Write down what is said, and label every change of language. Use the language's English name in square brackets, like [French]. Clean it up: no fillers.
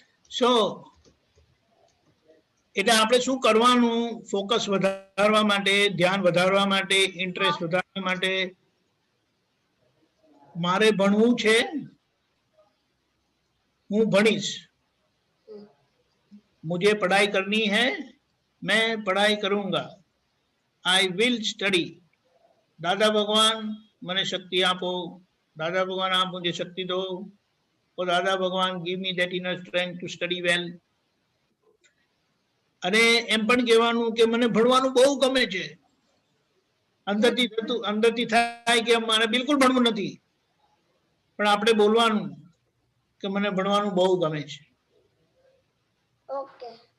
[Gujarati] So, એટલે આપણે શું કરવાનું? ફોકસ વધારવા માટે, ધ્યાન વધારવા માટે, ઇન્ટરેસ્ટ વધારવા માટે મારે ભણવું છે, હું ભણીશ। [Hindi] मुझे पढ़ाई करनी है, मैं पढ़ाई करूंगा। [English] I will study. [Gujarati] दादा भगवान मने शक्ति आपो, [Hindi] दादा भगवान आप मुझे शक्ति दो, [Gujarati] ઓ દાદા ભગવાન [English] give me that inner strength to study well. [Gujarati] અને એમ પણ કહેવાનું કે મને ભણવાનું બહુ ગમે છે. અંદરથી થાય કે મારે બિલકુલ ભણવું નથી, પણ આપણે બોલવાનું કે મને ભણવાનું બહુ ગમે છે. ઓકે.